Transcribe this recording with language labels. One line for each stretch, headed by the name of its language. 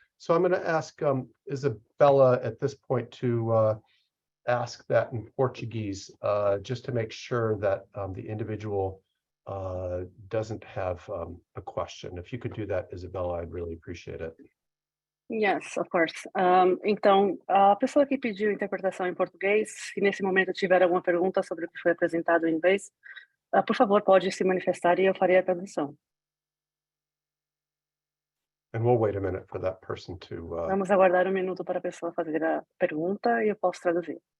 English: So I'm going to ask Isabella at this point to ask that in Portuguese, just to make sure that the individual doesn't have a question. If you could do that, Isabella, I'd really appreciate it. Yes, of course.
Portuguese: Então, a pessoa que pediu interpretação em português, se nesse momento tiver alguma pergunta sobre o que foi apresentado em inglês, por favor, pode se manifestar e eu farei a tradução.
English: And we'll wait a minute for that person to...
Portuguese: Vamos aguardar um minuto para a pessoa fazer a pergunta e eu posso traduzir.